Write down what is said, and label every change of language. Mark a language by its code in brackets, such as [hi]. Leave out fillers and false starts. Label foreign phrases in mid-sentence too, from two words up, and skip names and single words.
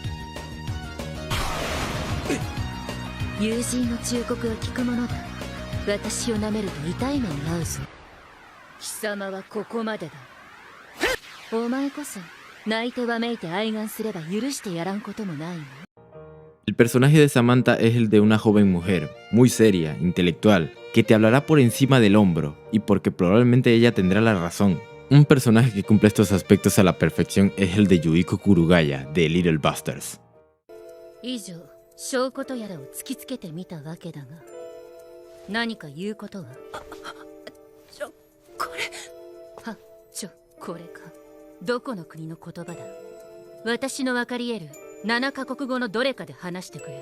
[ja] 友人の忠告は聞くものだ。私を舐めると痛い目に遭うぞ。貴様はここまでだ。お前こそ泣いてわめいて哀願すれば許してやらんこともないの。 [es] El personaje de Samantha es el de una joven mujer, muy seria, intelectual, que te hablará por encima del hombro, y porque probablemente ella tendrá la razón. Un personaje que cumple estos aspectos a la perfección es el de Yuiko Kurugaya, de Little Busters. [ja] 以上、証拠とやらを突きつけてみたわけだが、何か言うことは？これか。どこの国の言葉だ？私の分かり得る7カ国語のどれかで話してくれ。